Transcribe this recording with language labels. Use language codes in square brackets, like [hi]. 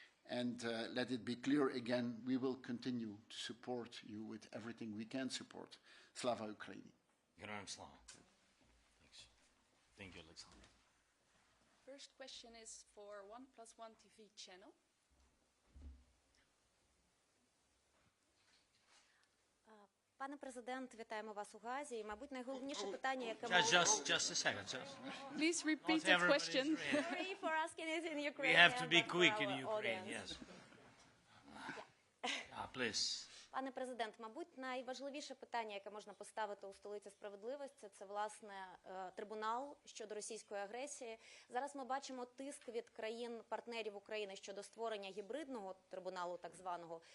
[en] And let it be clear again, we will continue to support you with everything we can support. [uk] Slava Ukraini. Героям слава. [en] Thank you, Alexander. First question is for 1+1 TV channel. [uk] Пане президент, вітаємо вас у Гаазі. І, мабуть, найголовніше питання, яке [en] Just a second. Please repeat the question. Sorry for asking it in Ukraine. We have to be quick in Ukraine, yes. Please. [uk] Пане президент, мабуть, найважливіше питання, яке можна поставити у столиці справедливості, це, власне, трибунал щодо російської агресії. Зараз ми бачимо тиск від країн-партнерів України щодо створення гібридного трибуналу, так званого.